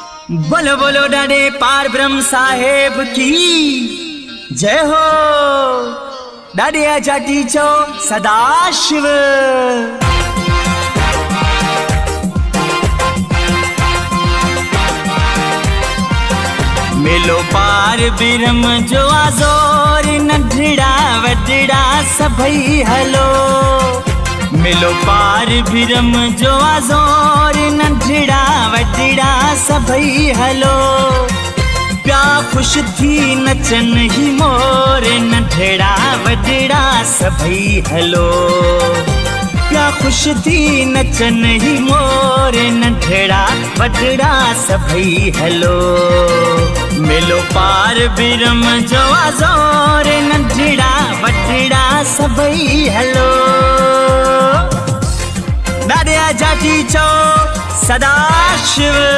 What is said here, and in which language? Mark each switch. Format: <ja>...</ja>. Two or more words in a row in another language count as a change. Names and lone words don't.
<hi>बोलो बोलो डाडे पार ब्रह्म साहेब की जय हो।</hi> <sd>डाडे आजादी चो सदाशिव। मेलो पार ब्रह्म जो आज़ोर नंढड़ा वॾड़ा सभई हलो। मिलो पार ब्रह्म जो आज़ोर नंढड़ा वॾड़ा सभई हलो। प्या खुश थी नचन ही मोर नंढड़ा वॾड़ा सभई हलो। प्या खुश थी नचन ही मोर नंढड़ा वॾड़ा सभई हलो। मिलो पार ब्रह्म जो आज़ोर नंढड़ा वॾड़ा सभई हलो। डाडे आजादी चो सदाशिव।</sd>